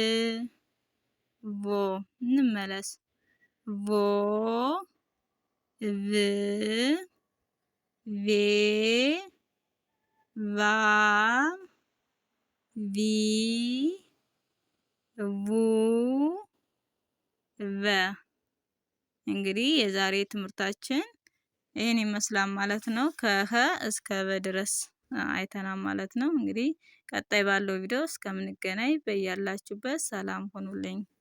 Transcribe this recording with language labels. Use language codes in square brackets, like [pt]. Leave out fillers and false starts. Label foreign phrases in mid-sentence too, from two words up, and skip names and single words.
[am] ቮ እንመለስ ቮ ቭ ቬ ቫ ቪ ቡ ቨ። እንግዲህ የዛሬ ትምህርታችን ይህን ይመስላል ማለት ነው። ከሀ እስከ በ ድረስ አይተናል ማለት ነው። እንግዲህ ቀጣይ ባለው ቪዲዮ እስከምንገናኝ በያላችሁበት ሰላም ሆኑልኝ።